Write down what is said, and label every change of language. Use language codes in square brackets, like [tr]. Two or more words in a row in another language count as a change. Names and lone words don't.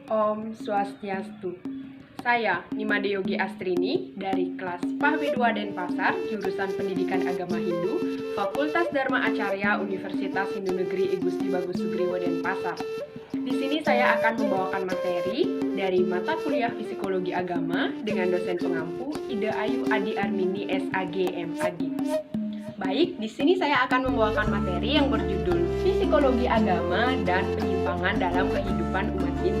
[id] Om Swastiastu. Saya Nimade Yogi Astrini dari kelas PAH B2 Denpasar, jurusan Pendidikan Agama Hindu, Fakultas Dharma Acarya Universitas Hindu Negeri I Gusti Bagus Sugriwo Denpasar. Di sini saya akan membawakan materi dari mata kuliah Psikologi Agama dengan dosen pengampu Ida Ayu Adi Armini SAG MAG. Baik, di sini saya akan membawakan materi yang berjudul Psikologi Agama dan Penyimpangan dalam Kehidupan Umat Hindu.